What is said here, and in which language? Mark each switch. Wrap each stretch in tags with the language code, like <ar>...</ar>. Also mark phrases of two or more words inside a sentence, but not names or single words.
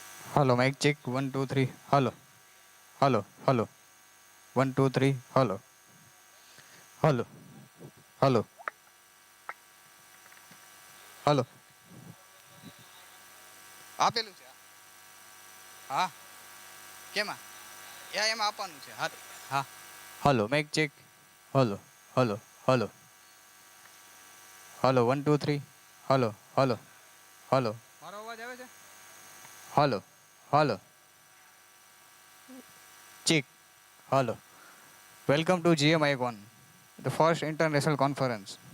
<en>Hello, mic check. 1, 2, 3. Hello. Hello. Hello. 1, 2, 3. Hello. Hello. Hello. Hello.</en> <gu>આપેલું છે હા કેમાં એમાં આપવાનું છે હા હા</gu> <en>hello mic check hello hello hello hello 1, 2, 3 hello hello hello</en> <gu>મારો અવાજ આવે છે</gu> <en>hello hello check hello welcome to GMIU the first international conference.</en>